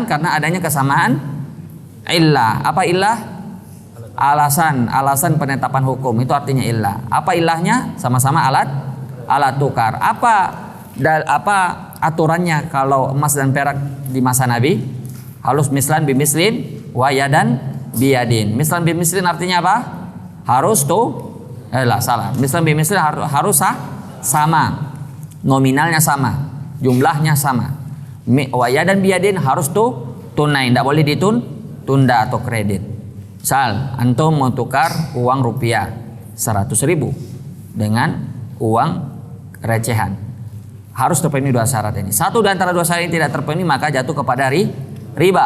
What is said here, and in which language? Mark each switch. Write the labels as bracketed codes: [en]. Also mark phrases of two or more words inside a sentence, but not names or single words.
[id] Karena adanya kesamaan illah. Apa illah? Alasan penetapan hukum. Itu artinya illah. Apa illahnya? Sama-sama alat tukar. Apa aturannya kalau emas dan perak di masa Nabi? [ar] Halus مثلا بمثل ويدا بيد. مثلا بمثل [id] artinya apa? Harus salah. [ar] مثلا بمثل [id] harus sama. Nominalnya sama, jumlahnya sama. [ar] ويدا بيد [id] harus tunai, tidak boleh ditunda atau kredit. Misal antum mau tukar uang rupiah 100.000 dengan uang recehan, harus terpenuhi dua syarat ini. Satu di antara dua syarat ini tidak terpenuhi, maka jatuh kepada riba.